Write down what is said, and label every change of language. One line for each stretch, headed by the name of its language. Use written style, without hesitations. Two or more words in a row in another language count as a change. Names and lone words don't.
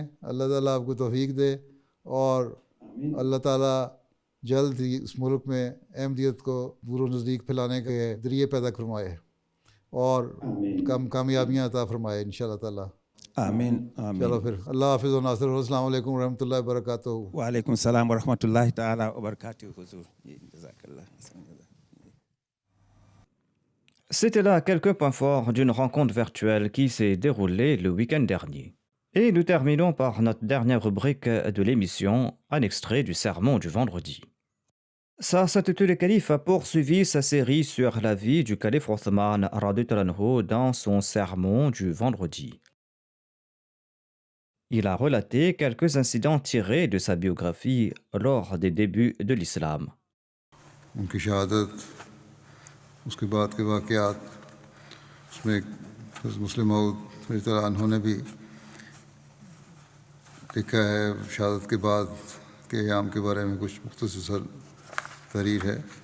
Urdu: اللہ تعالیٰ آپ کو توفیق دے اور اللہ تعالیٰ جلد ہی اس ملک میں احمدیت کو دور و نزدیک پھیلانے کے ذریعے پیدا فرمائے اور کامیابیاں عطا فرمائے
Arabic: انشاءاللہ تعالیٰ.
Urdu: آمین آمین. چلو پھر اللہ حافظ و ناصر.
Arabic: السلام علیکم ورحمۃ اللہ وبرکاتہ. وعلیکم السلام ورحمۃ اللہ تعالیٰ وبرکاتہ حضور. جزاک اللہ.
French: C'était là quelques points forts d'une rencontre virtuelle qui s'est déroulée le week-end dernier. Et nous terminons par notre dernière rubrique de l'émission, un extrait du sermon du vendredi. Sa Sainteté le Calife a poursuivi sa série sur la vie du calife Othman
Arabic: رضي الله عنه
French: dans son sermon du vendredi. Il a relaté quelques incidents tirés de sa biographie lors des débuts de l'islam.
Urdu: ان کی شہادت، اس کے بعد کے واقعات، اس میں مسلم موعود
Arabic: رضی اللہ عنہ
Urdu: نے بھی لکھا ہے. شہادت کے بعد کے ایام کے بارے میں کچھ مختصر تحریر ہے.